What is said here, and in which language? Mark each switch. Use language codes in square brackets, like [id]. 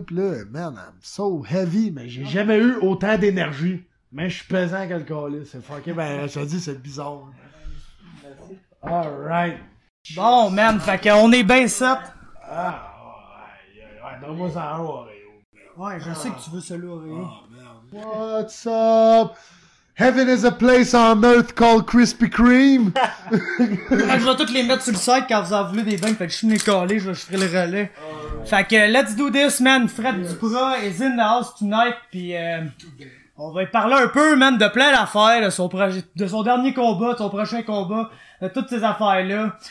[fr] Pis là, man, [en] I'm so heavy, [fr] mais j'ai jamais eu autant d'énergie. Mais je suis pesant que le calice. C'est fucké, ben, je te dis, c'est bizarre. [en] Alright. [fr] Bon, man, fait qu'on est bien set. Ah, ouais, donne-moi ça un Oreo. Ouais, je sais que tu veux celui-là, Oreo. [en] What's up? Heaven is a place on earth called Krispy Kreme. [fr] Je vais toutes les mettre sur le site quand vous en voulez des beignes, fait que je suis venu coller, je ferai le relais. Fait que [en] let's do this, [fr] man. Fred Duprat [en] is in the house tonight, [fr] pis on va y parler un peu, man, de plein d'affaires, de son dernier combat, de son prochain combat, de toutes ces affaires-là.